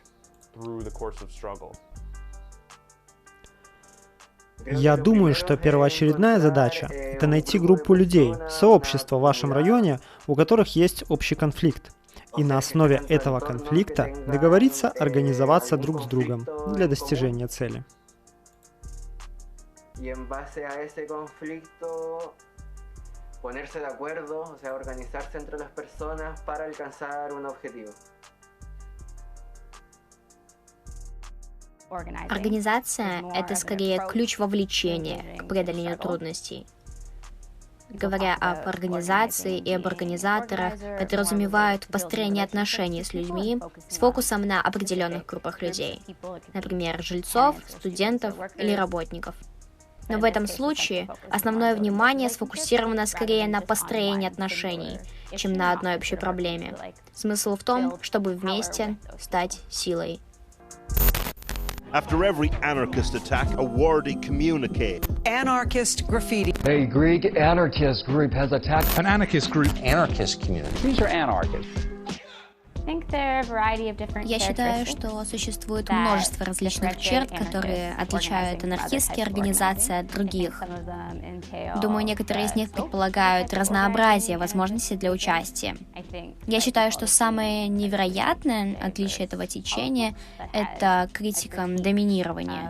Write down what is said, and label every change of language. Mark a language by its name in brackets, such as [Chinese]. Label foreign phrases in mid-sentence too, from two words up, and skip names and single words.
[Russian] Я думаю, что первоочередная задача — это найти группу людей, сообщество в вашем районе, у которых есть общий конфликт. И на основе этого конфликта договориться организоваться друг с другом для достижения цели. [Spanish] Y en base a ese conflicto ponerse de acuerdo, o sea, organizarse entre las personas para alcanzar un objetivo. [Russian] Организация — это скорее ключ вовлечения к преодолению трудностей. Говоря об организации и об организаторах, подразумевают построение отношений с людьми с фокусом на определенных группах людей, например, жильцов, студентов или работников. Но в этом случае основное внимание сфокусировано скорее на построении отношений, чем на одной общей проблеме. Смысл в том, чтобы вместе стать силой. [English] After every anarchist attack, a wordy communique. Anarchist graffiti. A Greek anarchist group has attacked an anarchist group. Anarchist community. These are anarchists. [Russian] Я считаю, что существует множество различных черт, которые отличают анархистские организации от других. Думаю, некоторые из них предполагают разнообразие возможностей для участия. Я считаю, что самое невероятное отличие этого течения — это критика доминирования.